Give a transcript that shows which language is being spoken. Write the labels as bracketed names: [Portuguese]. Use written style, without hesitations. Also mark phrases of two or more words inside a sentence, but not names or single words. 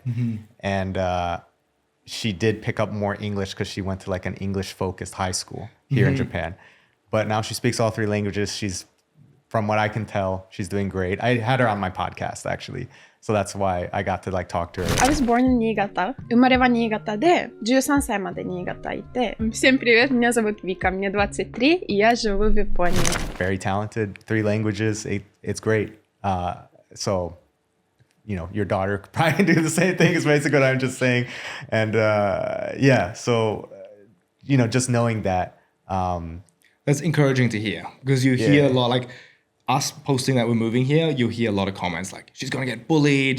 [English] And she did pick up more English because she went to like an English-focused high school here in Japan. But now she speaks all three languages. From what I can tell, she's doing great. I had her on my podcast, actually. So that's why I got to like talk to her. I was born in Niigata. [Japanese] 生まれは新潟で、13歳まで新潟いて. [Russian] Всем привет, меня зовут Вика, мне 23, и я живу в Японии. [English] Very talented, 3 languages. It's great. So, you know, your daughter could probably do the same thing is basically what I'm just saying. And so, you know, just knowing that. That's encouraging to hear, because you hear a lot, like us posting that we're moving here, you hear a lot of comments like, she's going to get bullied.